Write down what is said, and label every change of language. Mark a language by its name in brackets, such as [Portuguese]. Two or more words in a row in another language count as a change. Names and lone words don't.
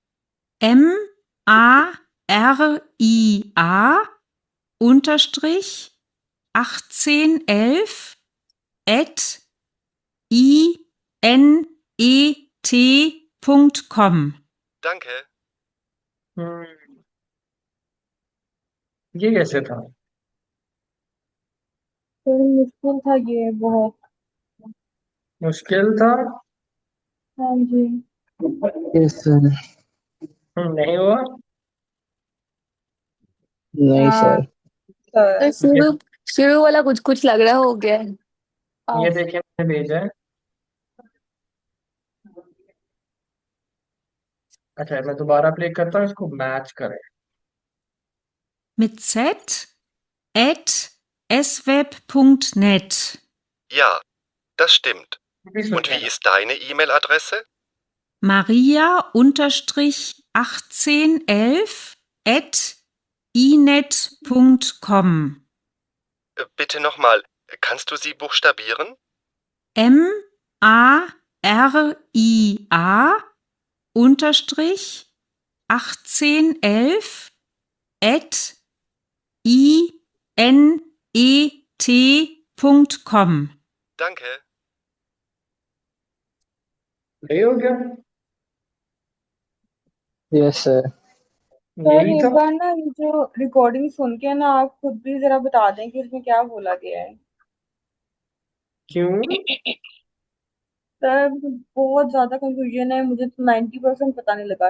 [German] Maria unterstrich 1811 at inet.com. Danke. [Hindi] ये कैसे था? सर मुश्किल था ये बहुत। मुश्किल था? हाँ जी। [English] yes sir. [Hindi] नहीं हुआ? नहीं हाँ सर। तो सर। शुरू शुरू वाला कुछ कुछ लग रहा हो गया है। ये आप देखिए मैंने भेजा है। अच्छा मैं दोबारा प्ले करता हूँ, इसको मैच करें। [German] Mit Z at sweb.net. Ja, das stimmt. [Hindi] भी सुन [German] Und wie [Hindi] लेना। [German] ist deine E-Mail-Adresse? Maria-1811 at inet.com. Bitte nochmal, kannst du sie buchstabieren? Maria unterstrich 1811 at inet.com. Danke. [Hindi] सही हो गया? [English] yes sir. [Hindi] सर यही एक था। बार ना ये जो रिकॉर्डिंग सुन के ना आप खुद भी जरा बता दें कि इसमें क्या बोला गया है। क्यों? सर बहुत ज्यादा कंफ्यूजन है, मुझे तो 90% पता नहीं लगा।